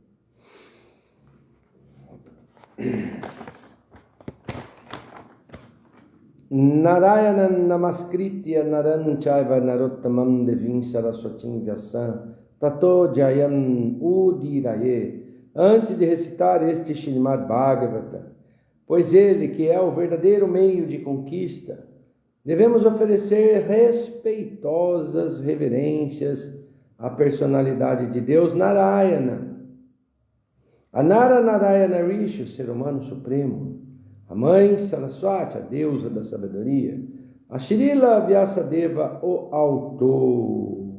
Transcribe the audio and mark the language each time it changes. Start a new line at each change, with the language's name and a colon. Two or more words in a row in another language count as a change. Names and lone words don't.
Sanskrit: Narayanan Namaskritya Naran Chaiva Narottamam Devim Saraswatim Vyasam Tato Jayam Udiraye.
Portuguese: Antes de recitar este Srimad Bhagavatam, pois ele, que é o verdadeiro meio de conquista, devemos oferecer respeitosas reverências à personalidade de Deus Narayana. A Nara Narayana Rishi, o ser humano supremo. A mãe Saraswati, a deusa da sabedoria. A Srila Vyasadeva, o autor.